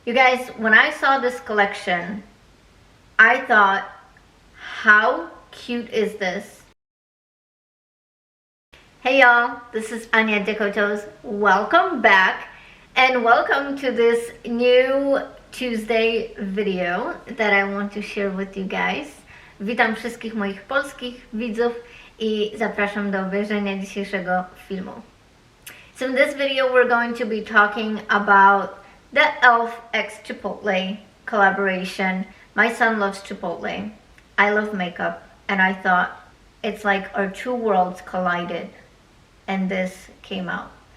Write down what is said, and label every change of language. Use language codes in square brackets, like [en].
[en] You guys, when I saw this collection, I thought, how cute is this? Hey y'all, this is Anya DecoToes. Welcome back and welcome to this new Tuesday video that I want to share with you guys. [pl] Witam wszystkich moich polskich widzów i zapraszam do obejrzenia dzisiejszego filmu. [en] So in this video we're going to be talking about the E.L.F. x Chipotle collaboration. My son loves Chipotle. I love makeup, and I thought it's like our two worlds collided and this came out.